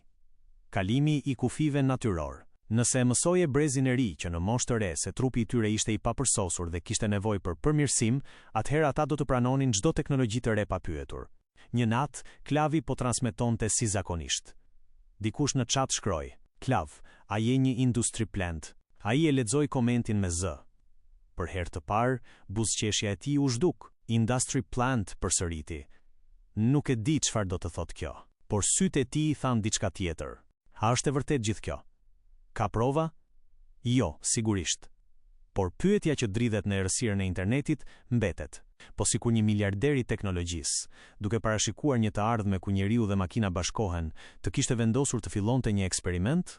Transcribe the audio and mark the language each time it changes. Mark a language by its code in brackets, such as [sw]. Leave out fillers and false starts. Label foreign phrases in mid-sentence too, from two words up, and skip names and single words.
[sq] Kalimi i kufive natyror. Nëse e mësoje brezin e ri që në moshë të re se trupi i tyre ishte i papërsosur dhe kishte nevojë për përmirësim, atëherë ata do të pranonin çdo teknologji të re pa pyetur. Një natë, Klavi po transmetonte si zakonisht. Dikush në chat shkroi: "Klav, a je një [en] industry plant?" [sq] Ai e lexoi komentin me zë. Për herë të parë, buzëqeshja e tij u zhduk. [en] Industry plant, [sq] përsëriti. Nuk e di çfarë do të thotë kjo, por sytë e tij thanë diçka tjetër. A është e vërtet gjithë kjo? Ka prova? Jo, sigurisht. Por pyetja që dridhet në errësirën e internetit mbetet. Po sikur një miliarder i teknologjisë, duke parashikuar një të ardhme ku njeriu dhe makina bashkohen, të kishte vendosur të fillonte një eksperiment?